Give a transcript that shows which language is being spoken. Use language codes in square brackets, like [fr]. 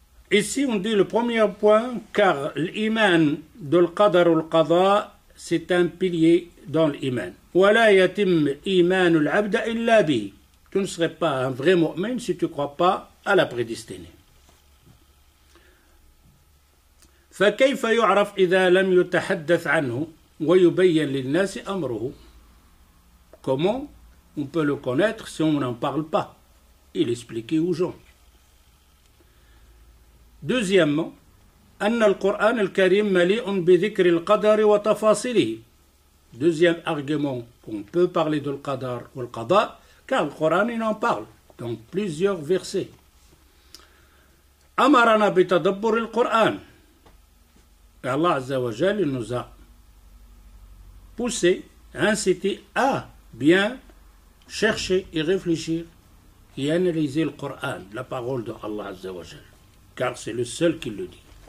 [fr] Ici, on dit le premier point, car l'iman de l'qadar ou l'qada, c'est un pilier dans l'iman. [ar] وَلَا يَتِمْ إِيمَانُ الْعَبْدَ إِلَّا بِهِ. [fr] Tu ne serais pas un vrai mu'min si tu ne crois pas à la prédestinée. [ar] فكيف يعرف إذا لم يتحدث عنه ويبين للناس أمره. [fr] Comment on peut le connaître si on n'en parle pas et l'expliquer aux gens. Deuxièmement, [ar] أن القرآن الكريم مليء بذكر القدر وتفاصيله. [fr] Deuxième argument qu'on peut parler de l'Qadar ou l'Qada, car le Coran il en parle dans plusieurs versets. [ar] أمرنا بتدبر القرآن. [fr] Et Allah Azza wa Jal nous a poussé, incité à bien chercher et réfléchir et analyser le Coran, la parole de Allah Azza wa Jal, car c'est le seul qui le dit.